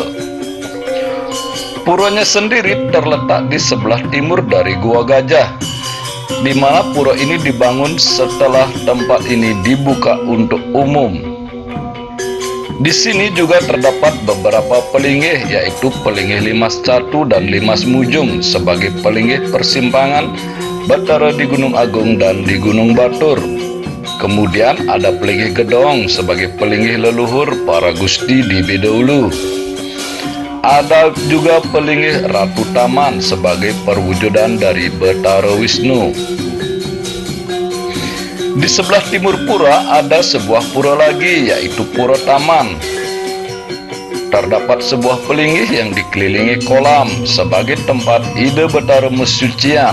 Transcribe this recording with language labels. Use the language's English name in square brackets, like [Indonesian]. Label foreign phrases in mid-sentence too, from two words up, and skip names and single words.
[Indonesian] Puranya sendiri terletak di sebelah timur dari Goa Gajah, di mana pura ini dibangun setelah tempat ini dibuka untuk umum. Di sini juga terdapat beberapa pelinggih, yaitu pelinggih Limas Catu dan Limas Mujung sebagai pelinggih persimpangan Batara di Gunung Agung dan di Gunung Batur. Kemudian ada pelinggih Gedong sebagai pelinggih leluhur para gusti di Bedahulu. Ada juga pelinggih Ratu Taman sebagai perwujudan dari Betara Wisnu. Di sebelah timur pura ada sebuah pura lagi, yaitu Pura Taman. Terdapat sebuah pelinggih yang dikelilingi kolam sebagai tempat ide Betara Mesucian.